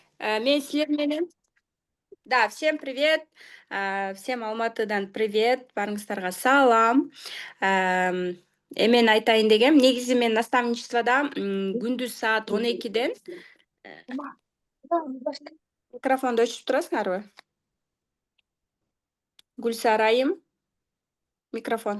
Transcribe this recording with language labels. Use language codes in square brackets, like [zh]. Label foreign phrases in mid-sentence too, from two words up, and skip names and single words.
[ky] Мен силер менен да, [ru] всем привет. Всем Алматыдан привет. [ky] Баарыңыздарга салам. Эм, Эмен айтайын дегем, негизи мен наставничествода күндүз саат 12-ден микрофонду өчүрүп турасыңарбы? Гүлсарайым, микрофон.